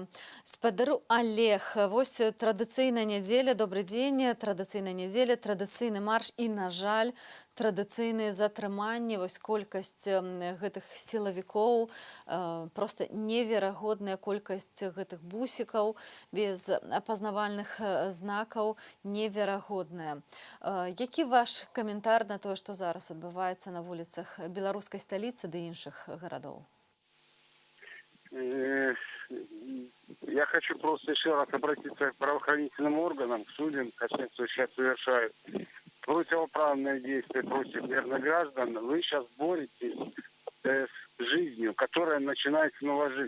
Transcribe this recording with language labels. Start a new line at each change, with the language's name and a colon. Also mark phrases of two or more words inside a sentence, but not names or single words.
Belarusian: Спадару Олег, вось традыцыйная нядзеля, добры дзень, традыцыйная нядзеля, традыцыйны марш і, на жаль, традыцыйныя затрыманні, вось колькасць гэтых сілавікоў, проста неверагодная колькасць гэтых бусікаў без апазнавальных знакаў, неверагодная. Які ваш каментар на тое, што зараз адбываецца на вуліцах беларускай сталіцы ды іншых гарадоў?
Russian: Я хочу просто еще раз обратиться к правоохранительным органам, к судьям, которые сейчас совершают противоправные действия против мирных граждан. Вы сейчас боретесь с жизнью, которая начинает снова жить.